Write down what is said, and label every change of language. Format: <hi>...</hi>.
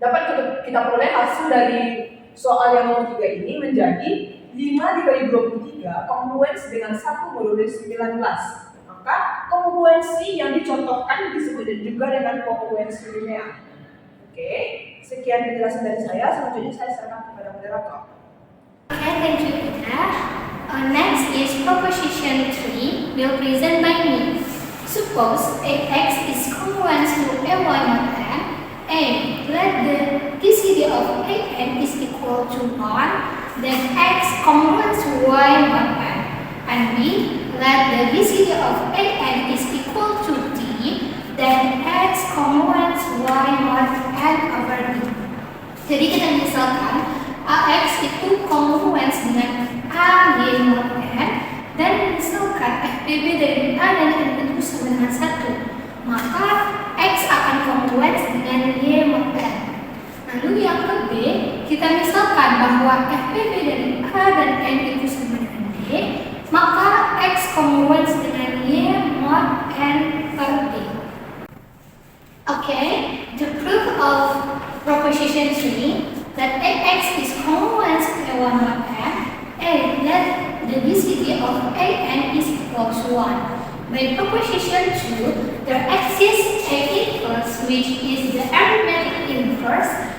<id>Dapat kita peroleh hasil dari soal yang nomor 3 ini menjadi 5 dikali 23 kongruens dengan 1 modulo 19. Maka kongruensi yang dicontohkan disebut juga dengan kongruensi linear. Oke, sekian penjelasan dari saya. Selanjutnya saya serahkan kepada moderator.</id> <en>Okay, thank you, Peter. Next is proposition 3, will present by me. Suppose AX is congruent to AY mod M, and let the GCD of AN is equal to 1, then X congruent to Y mod M, and B, let the GCD of AN is equal to D, then X congruent to Y mod N over D.</en> <id>Jadi kita misalkan AX itu congruens dengan AY mod N, dan misalkan FPB dari A dan N itu sama dengan 1, maka X akan congruens dengan Y mod N. Lalu yang ke B, kita misalkan bahwa FPB dari A dan N itu sama dengan D, maka X congruens dengan Y mod N per D.</id> <en>Okay, the proof of proposition 3 that AX is congruent to A1 mod M, and that the GCD of AN is equal to 1. By proposition 2, there exists A inverse, which is the arithmetic inverse</en>